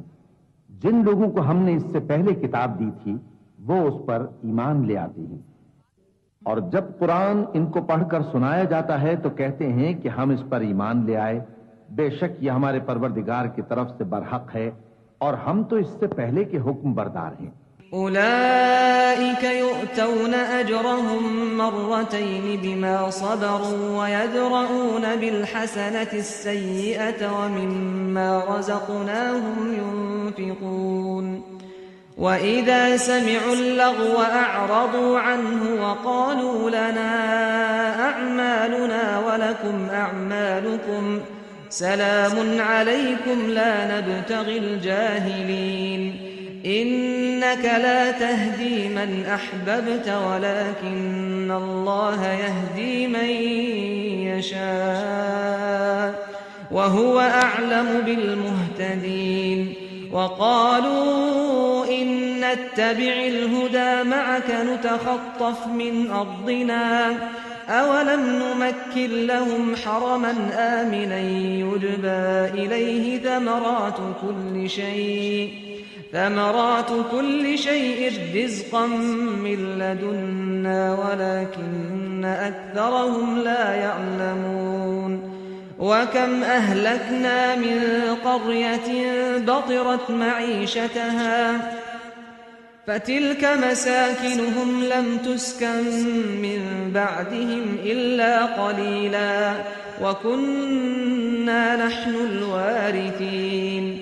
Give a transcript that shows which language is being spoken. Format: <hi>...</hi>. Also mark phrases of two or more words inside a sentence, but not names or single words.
<hi>जिन लोगों को हमने इससे पहले किताब दी थी वो उस पर ईमान ले आते हैं, और जब कुरान इनको पढ़कर सुनाया जाता है तो कहते हैं कि हम इस पर ईमान ले आए। बेशक यह हमारे परवरदिगार की तरफ से बरहक है, और हम तो इससे पहले के हुक्म बरदार हैं।</hi> <ar>أولئك يؤتون أجرهم مرتين بما صبروا ويدرءون بالحسنة السيئة ومما رزقناهم ينفقون. وإذا سمعوا اللغو أعرضوا عنه وقالوا لنا أعمالنا ولكم أعمالكم سلام عليكم لا نبتغي الجاهلين. إنك لا تهدي من أحببت ولكن الله يهدي من يشاء وهو أعلم بالمهتدين. وقالوا إن نتبع الهدى معك نتخطف من أرضنا أولم نمكن لهم حرما آمنا يجبى إليه ثمرات كل شيء رزقا من لدنا ولكن أكثرهم لا يعلمون। وكم أهلكنا من قرية بطرت معيشتها فتلك مساكنهم لم تسكن من بعدهم إلا قليلا وكنا نحن الوارثين।</ar>